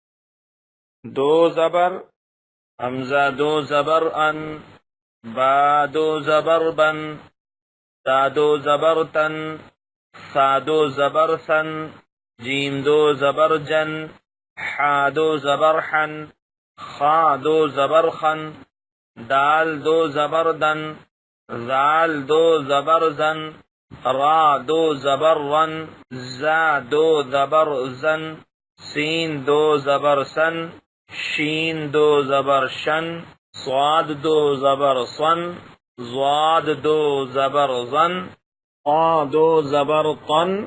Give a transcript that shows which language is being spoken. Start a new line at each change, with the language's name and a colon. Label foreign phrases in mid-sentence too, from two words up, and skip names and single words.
Urdu: دو زبر، حمزہ دو زبر ان، با دو زبر بن، تا دو زبر تن، سا دو زبر سن، جیم دو زبر جن، حا دو زبر حن، خا دو زبر خن، دال دو زبر دن، زال دو زبر زن، را دو زبر رن، زا دو زبر زن، سین دو زبر سن، شین دو زبر شن، صاد دو زبر صن، ضاد دو زبر ظن، قا دو زبر طن،